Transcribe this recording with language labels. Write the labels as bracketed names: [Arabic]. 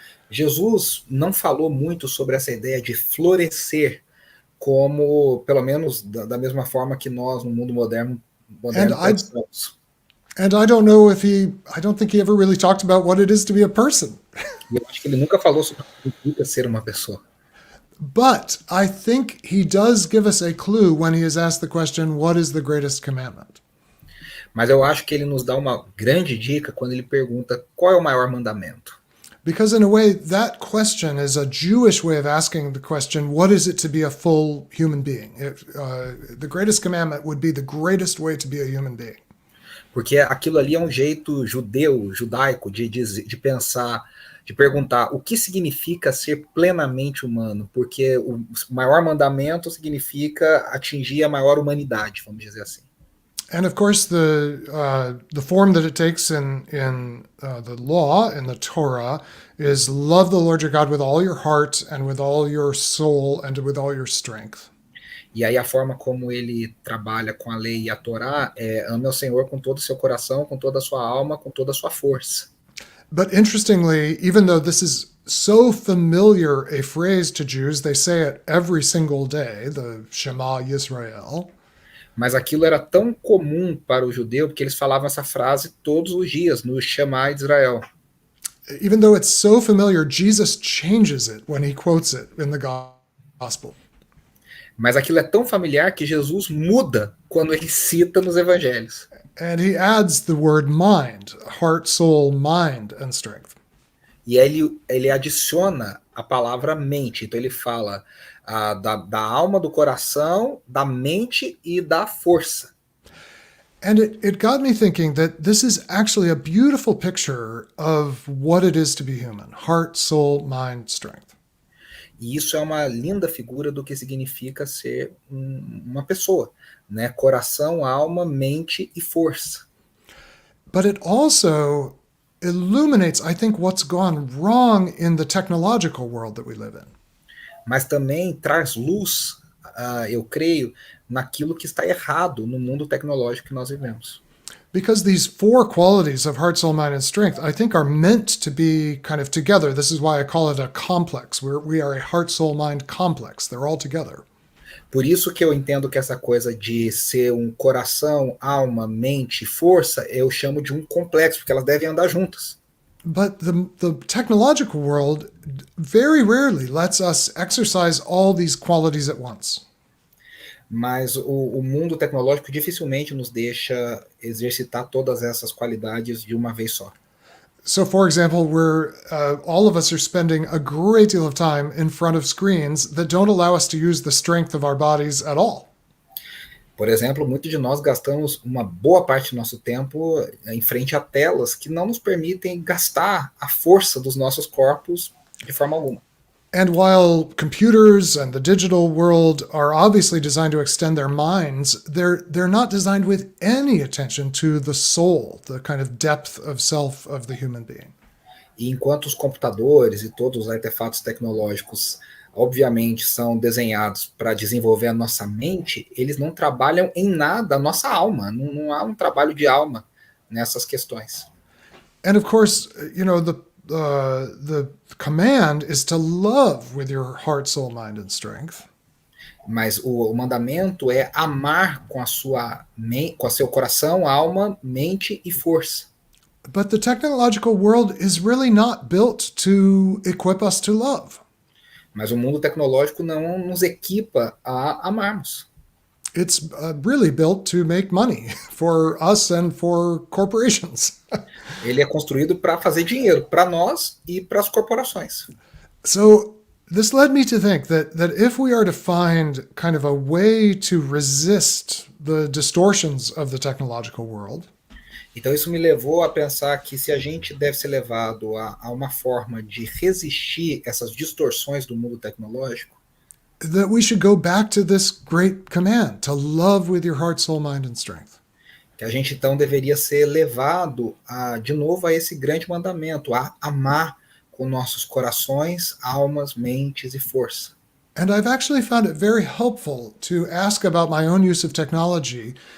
[Portuguese] Jesus não falou muito sobre essa ideia de florescer como, pelo menos, da mesma forma que nós, no mundo moderno pensamos. [English] And I don't think he ever really talked about what it is to be a person. [Portuguese] Eu acho que ele nunca falou sobre o que significa ser uma pessoa. [English] But I think he does give us a clue when he is asked the question, what is the greatest commandment? [Portuguese] Mas eu acho que ele nos dá uma grande dica quando ele pergunta qual é o maior mandamento. [English] Because in a way, that question is a Jewish way of asking the question, what is it to be a full human being? The greatest commandment would be the greatest way to be a human being. [Portuguese] Porque aquilo ali é um jeito judaico de pensar, de perguntar o que significa ser plenamente humano, porque o maior mandamento significa atingir a maior humanidade, vamos dizer assim. [English] And of course, the form that it takes in the law, in the Torah, is love the Lord your God with all your heart and with all your soul and with all your strength. [Portuguese] E aí a forma como ele trabalha com a lei e a Torá é ame ao Senhor com todo o seu coração, com toda a sua alma, com toda a sua força. [English] But interestingly, even though this is so familiar a phrase to Jews, they say it every single day, the Shema Yisrael. [Portuguese] Mas aquilo era tão comum para o judeu, porque eles falavam essa frase todos os dias, no Shema de Israel. [English] Even though it's so familiar, Jesus changes it when he quotes it in the gospel. [Portuguese] Mas aquilo é tão familiar que Jesus muda quando ele cita nos evangelhos. [English] And he adds the word mind, heart, soul, mind, and strength. [Portuguese] E ele adiciona a palavra mente. Então ele fala da alma, do coração, da mente e da força. [English] And it got me thinking that this is actually a beautiful picture of what it is to be human. Heart, soul, mind, strength. [Portuguese] E isso é uma linda figura do que significa ser uma pessoa, né? Coração, alma, mente e força. [English] But it also illuminates, I think, what's gone wrong in the technological world that we live in. [Portuguese] Mas também traz luz, eu creio, naquilo que está errado no mundo tecnológico que nós vivemos. [English] Because these four qualities of heart, soul, mind, and strength, I think, are meant to be kind of together. This is why I call it a complex. We are a heart, soul, mind complex. They're all together. [Portuguese] Por isso que eu entendo que essa coisa de ser um coração, alma, mente e força, eu chamo de um complexo, porque elas devem andar juntas. [English] But the technological world very rarely lets us exercise all these qualities at once. [Portuguese] Mas o mundo tecnológico dificilmente nos deixa exercitar todas essas qualidades de uma vez só. [English] So, for example, we're all of us are spending a great deal of time in front of screens that don't allow us to use the strength of our bodies at all. [Portuguese] Por exemplo, muitos de nós gastamos uma boa parte do nosso tempo em frente a telas que não nos permitem gastar a força dos nossos corpos de forma alguma. [English] And while computers and the digital world are obviously designed to extend their minds, they're not designed with any attention to the soul, the kind of depth of self of the human being. [Portuguese] E enquanto os computadores e todos os artefatos tecnológicos, obviamente, são desenhados para desenvolver a nossa mente, eles não trabalham em nada a nossa alma. Não há um trabalho de alma nessas questões. [English] And of course, you know, the command is to love with your heart, soul, mind, and strength. [Portuguese] Mas o mandamento é amar com com seu coração, alma, mente e força. [English] But the technological world is really not built to equip us to love. [Portuguese] Mas o mundo tecnológico não nos equipa a amarmos. [English] It's really built to make money for us and for corporations. [Portuguese] Ele é construído para fazer dinheiro, para nós e para as corporações. [English] So this led me to think that if we are to find kind of a way to resist the distortions of the technological world, [Portuguese] Então isso me levou a pensar que se a gente deve ser levado a uma forma de resistir essas distorções do mundo tecnológico, [English] that we should go back to this great command to love with your heart, soul, mind, and strength. [Portuguese] que a gente então deveria ser levado de novo a esse grande mandamento, a amar com nossos corações, almas, mentes e força. [English] And I've actually found it very helpful to ask about my own use of technology.